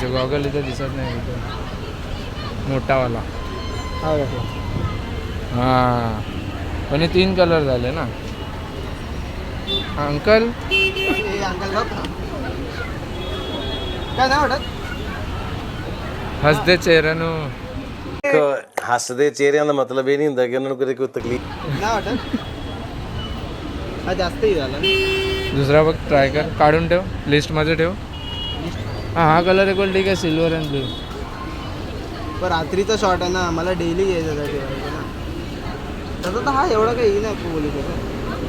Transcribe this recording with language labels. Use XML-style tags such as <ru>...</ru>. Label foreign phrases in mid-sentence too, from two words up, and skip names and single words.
<mr>गॉगल इथं दिसत नाही इथं मोठावाला. हां पण हे 3 कलर झाले ना. अंकल काय नाही वाटत.</mr> <pa>ਹੱਸਦੇ ਚਿਹਰਿਓ. ਹੱਸਦੇ ਚਿਹਰਿਆਂ ਦਾ ਮਤਲਬ ਇਹ ਨਹੀਂ ਹੁੰਦਾ ਕਿ ਉਹਨਾਂ ਨੂੰ ਕਦੇ ਕੋਈ ਤਕਲੀਫ</pa> <mr>नाही वाटत. हा जास्तही झाला. दुसरा बघ ट्राय कर. काढून ठेव लिस्टमध्ये ठेव. हां हा कलर एक ठीक आहे.</mr> <en>silver and blue.</en> <mr>पण रात्रीचा शॉर्ट आहे ना. मला डेली घ्यायचं ठेवायचं ना. तसं तर हा एवढा काही नाही बोलू शकत.</mr>